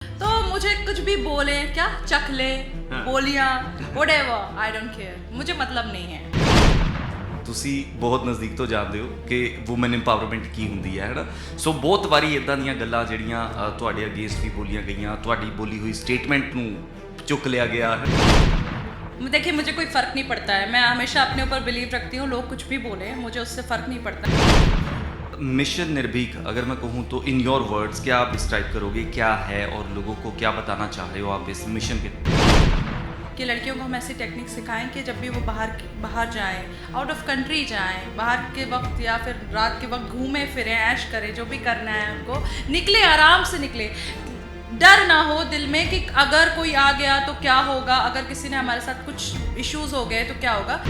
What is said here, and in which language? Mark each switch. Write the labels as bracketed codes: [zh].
[hi] मुझे कुछ भी बोले, क्या चखले, बोलियां, [en] whatever, I don't care, [hi] मुझे मतलब नहीं है। [pa] ਤੁਸੀਂ ਬਹੁਤ ਨਜ਼ਦੀਕ ਤੋਂ ਜਾਣਦੇ ਹੋ ਕਿ ਵੂਮਨ ਇੰਪਾਵਰਮੈਂਟ ਕੀ ਹੁੰਦੀ ਹੈ ਨਾ। ਸੋ ਬਹੁਤ ਵਾਰੀ ਇਦਾਂ ਦੀਆਂ ਗੱਲਾਂ ਜਿਹੜੀਆਂ ਤੁਹਾਡੇ ਅਗੇਂਸਟ ਵੀ ਬੋਲੀਆਂ ਗਈਆਂ, ਤੁਹਾਡੀ ਬੋਲੀ ਹੋਈ ਸਟੇਟਮੈਂਟ ਨੂੰ ਚੁੱਕ ਲਿਆ ਗਿਆ ਹੈ। [hi] देखिए मुझे कोई फ़र्क नहीं पड़ता है, मैं हमेशा अपने ऊपर बिलीव रखती हूँ, लोग कुछ भी बोले मुझे उससे फ़र्क नहीं पड़ता। मिशन निर्भीक अगर मैं कहूँ तो [en] in your words [hi] क्या आप डिस्क्राइब करोगे, क्या है और लोगों को क्या बताना चाह रहे हो आप इस मिशन के कि लड़कियों को हम ऐसी टेक्निक सिखाएं कि जब भी वो बाहर जाएं, [en] out of country [hi] जाएं, बाहर के वक्त या फिर रात के वक्त घूमें फिरें, ऐश करें, जो भी करना है उनको निकले, आराम से निकले, डर ना हो दिल में कि अगर कोई आ गया तो क्या होगा, अगर किसी ने हमारे साथ कुछ इश्यूज हो गए तो क्या होगा।